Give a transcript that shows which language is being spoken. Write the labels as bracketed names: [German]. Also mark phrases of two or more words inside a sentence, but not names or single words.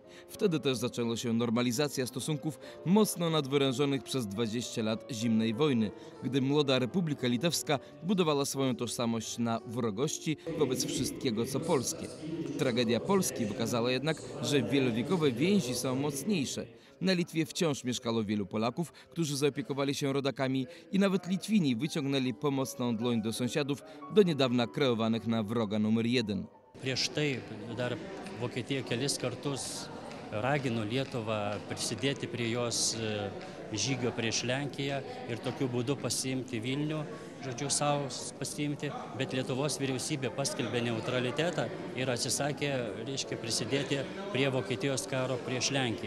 [Polish] Wtedy też zaczęła się normalizacja stosunków mocno nadwyrężonych przez 20 lat zimnej wojny, gdy młoda Republika Litewska budowała swoją tożsamość na wrogości wobec wszystkiego co polskie. Tragedia Polski wykazała jednak, że wielowiekowe więzi są mocniejsze. Na Litwie wciąż mieszkało wielu Polaków, którzy zaopiekowali się rodakami i nawet Litwini wyciągnęli pomocną dłoń do sąsiadów, do niedawna kreowanych na wroga numer 1. [Lithuanian] Prieš tai dar Vokietija kelis kartus ragino Lietuvą prisidėti prie jos žygio prieš Lenkiją ir tokiu būdu pasiimti Vilnių, žodžiu, savo pasiimti, bet Lietuvos vyriausybė paskelbė neutralitetą ir atsisakė, reiškia, prisidėti prie Vokietijos karo prieš Lenkiją.